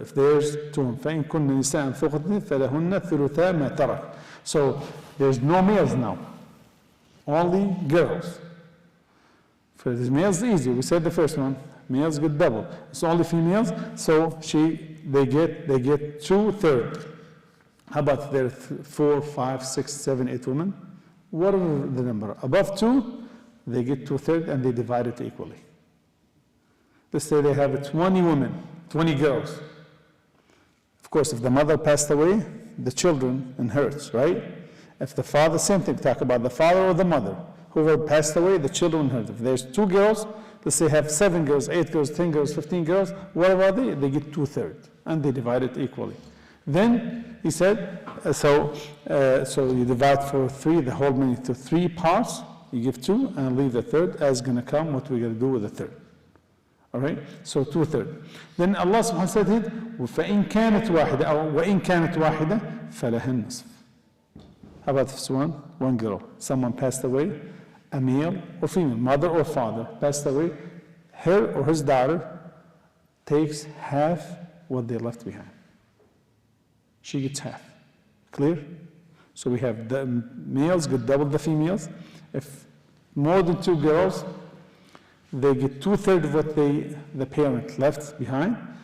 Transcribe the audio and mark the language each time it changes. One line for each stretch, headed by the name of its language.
English: If there's two,
Arabic: فَإِن كُنَّ نِسَاءً فَوْقَ اثْنَتَيْنِ فَلَهُنَّ ثُلُثَا مَا تَرَكَ.
English: So there's no males now, only girls. For the males, easy. We said the first one. Males get double. It's only females. So they get 2/3. How about there are 4, 5, 6, 7, 8 women? Whatever the number. Above 2, they get 2/3 and they divide it equally. Let's say they have 20 women, 20 girls. Of course, if the mother passed away, the children inherit, right? If the father, same thing, talk about the father or the mother. Whoever passed away, the children inherit. If there's 2 girls, let's say have 7 girls, 8 girls, 10 girls, 15 girls, whatever are they get 2/3 and they divide it equally. Then he said, so you divide for 3, the whole money to 3 parts, you give 2 and leave the third as going to come, what we're going to do with the third. All right? So 2/3. Then Allah subhanahu wa ta'ala said,
Arabic: فَإِن كَانَتْ وَاحِدَةً أو وَإِن كَانَتْ وَاحِدَةً فَلَهَا النِّصْفُ.
English: How about this one girl? Someone passed away, a male or female, mother or father passed away, her or his daughter takes half what they left behind. She gets half. Clear? So we have the males get double the females. If more than 2 girls, they get 2/3 of what the parent left behind.